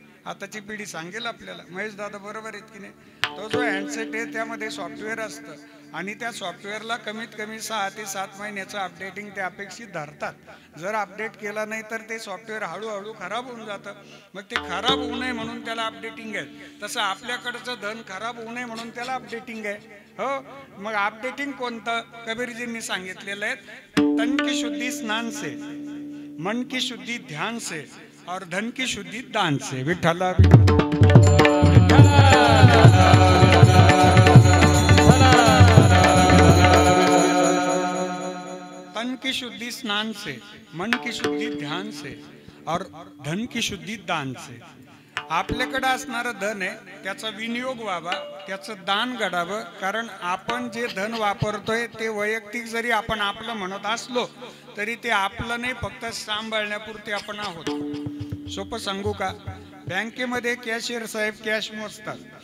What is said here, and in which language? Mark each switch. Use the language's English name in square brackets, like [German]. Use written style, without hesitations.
[Marathi] आताची पिढी सांगेल आपल्याला, महेश दादा बरोबर आहेत की नाही. तो जो हँडसेट आहे त्यामध्ये सॉफ्टवेअर असतं आणि त्या सॉफ्टवेअरला कमीत कमी 6 ते 7 महिन्याचं अपडेटिंग ते अपेक्षित धरतात. जर अपडेट केला नाही तर ते सॉफ्टवेअर हळूहळू खराब होऊन जातं. मग ते खराब होऊ नये म्हणून त्याला अपडेटिंग आहे. तसं आपल्याकडचं धन खराब होऊ नये म्हणून त्याला अपडेटिंग आहे. हो, मग अपडेटिंग कोणतं? कबीरजींनी सांगितलेलं आहे, [Hindi] तन की शुद्धि स्नान से, मन की शुद्धि ध्यान से और धन की शुद्धि दान से. विठ्ठला तन की शुद्धि स्नान से, मन की शुद्धि ध्यान से और धन की शुद्धि दान से. [Marathi] आपल्याकडे असणारं धन आहे त्याचा विनियोग व्हावा, त्याचं दान घडावं. कारण आपण जे धन वापरतोय ते वैयक्तिक जरी आपण आपलं म्हणत असलो तरी ते आपलं नाही, फक्त सांभाळण्यापुरते आपण आहोत. सोपं सांगू का? बँकेमध्ये कॅशियर साहेब कॅश मोजतात.